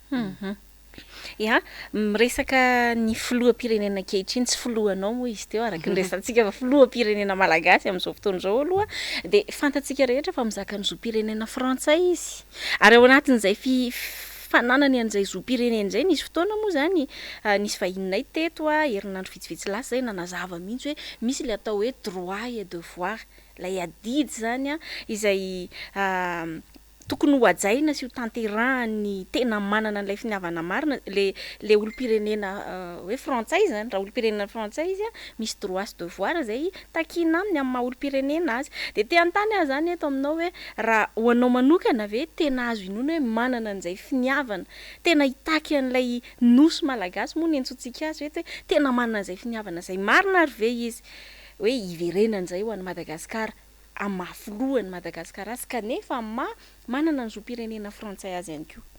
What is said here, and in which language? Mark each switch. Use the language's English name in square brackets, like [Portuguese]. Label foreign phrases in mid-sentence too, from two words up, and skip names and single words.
[Malagasy] miresaka ny filoham-pirenena ankehitriny tsy filohanao moa izy teo araky nyresantsika fa filoham-pirenena malagasy amin'izao fotoan'izao aloha de fantatsika rehetra fa mizaka ny zoam-pirenena frantsay izy ary ao anatin'izay fananany an'izay zoam-pirenena zay nisy fotoana moa zany nisy vahininay teto herinandro vitsivitsy lasa zay nanazava mihitsy hoe misy le atao hoe [French] droit et devoir [Malagasy] lay adidy zany izay tokony ho ajaina sy ho tanterahany tena manana an'ilay finiavana marina le olo-pirenena hoe frantsay zany raha olo-pirenena frantsay izy misy droit sy devoir zay takina aminy amin'ny maha olo-pirenena azy de te antany zany eto aminao hoe raha hoanao manokana ve tena azo inoana hoe manana an'izay finiavana tena hitaky an'ilay nosy malagasy moa ny antsotsika azy hoe tena manana an'izay finiavana zay marina ary ve izy hoe iverenana zay ho an'ny Madagasikara amaflohany Madagasikara azy kanefa manana ny zoam-pirenena frantsay azy ihany koa